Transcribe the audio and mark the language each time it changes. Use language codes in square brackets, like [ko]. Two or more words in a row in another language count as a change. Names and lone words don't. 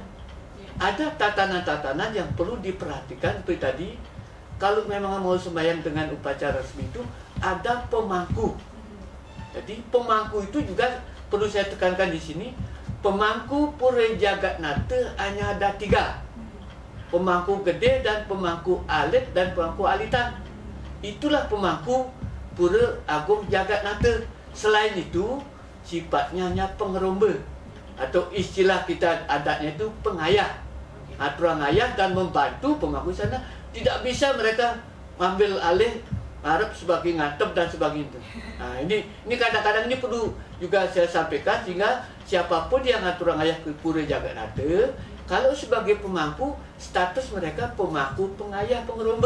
[id] Ada tatanan-tatanan yang perlu diperhatikan seperti tadi. Kalau memang mau sembahyang dengan upacara resmi itu ada pemangku. Jadi pemangku itu juga perlu saya tekankan di sini. Pemangku pura Jagannatha hanya ada 3. Pemangku gede dan pemangku alit dan pemangku alitan. Itulah pemangku pura Agung Jagannatha. Selain itu sifatnya hanya pengeromba, atau istilah kita adatnya itu pengayah, aturan ayah, dan membantu pemangku sana. Tidak bisa mereka ambil alih Arab sebagai ngatep dan sebagainya. Nah, ini kadang-kadang ini perlu juga saya sampaikan, sehingga siapapun yang ngatur ayah ke pura Jagannatha, kalau sebagai pemangku, status mereka pemangku pengayah pengeromba.